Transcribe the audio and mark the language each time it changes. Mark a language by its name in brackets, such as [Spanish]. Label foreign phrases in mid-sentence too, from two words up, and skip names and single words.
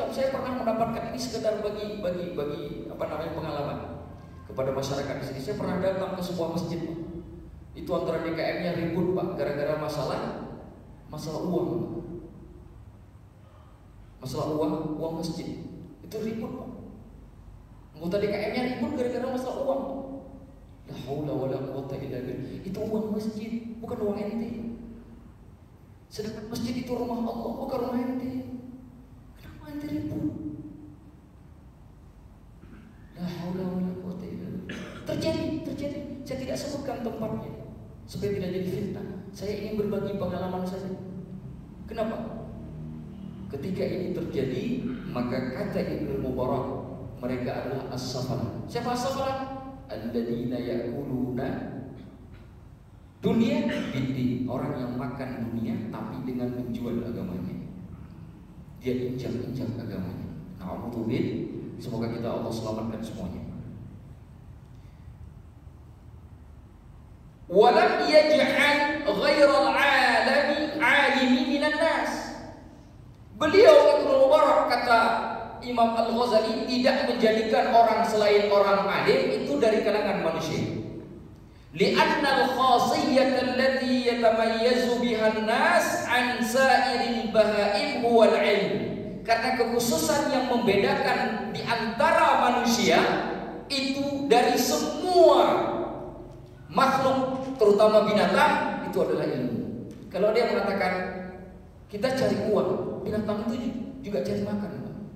[Indonesian] Saya pernah mendapatkan ini sekedar bagi pengalaman kepada masyarakat di sini. Saya pernah datang ke sebuah masjid, Pak. Itu antara DKM-nya ribut, Pak, gara-gara masalah uang. Masalah uang masjid. Itu ribut, Pak. Anggota DKM-nya ribut gara-gara masalah uang. [Arabic] لا حول ولا قوة إلا بالله. [Indonesian] Itu uang masjid, bukan uang ente. Sedangkan masjid itu rumah Allah, bukan rumah ente. Kenapa ente ribut? [Arabic] لا حول ولا قوة إلا بالله. [Indonesian] Terjadi. Saya tidak sebutkan tempatnya supaya tidak jadi fitnah. Saya ingin berbagi pengalaman saja. Kenapa? Ketika ini terjadi, maka kata Ibnu Mubarak, mereka adalah as-safalah. Siapa as-safalah? [Arabic] الذين يأكلون الدنيا بالدين, [Indonesian] orang yang makan dunia tapi dengan menjual agamanya. Dia injak-injak agamanya. Na'udzubillah. Semoga kita Allah selamatkan semuanya. [Arabic] ولم يجعل غير العالم من الناس. [Indonesian] Beliau Ibnu Mubarak, kata Imam Al-Ghazali, tidak menjadikan orang selain orang alim itu dari kalangan manusia. [Arabic] لأن الخاصية التي يتميز بها الناس عن سائر البهائم هو العلم. [Indonesian] Karena kekhususan yang membedakan di antara manusia itu dari semua makhluk, terutama binatang, itu adalah ilmu. Kalau dia mengatakan kita cari uang, binatang itu juga cari makan, Pak.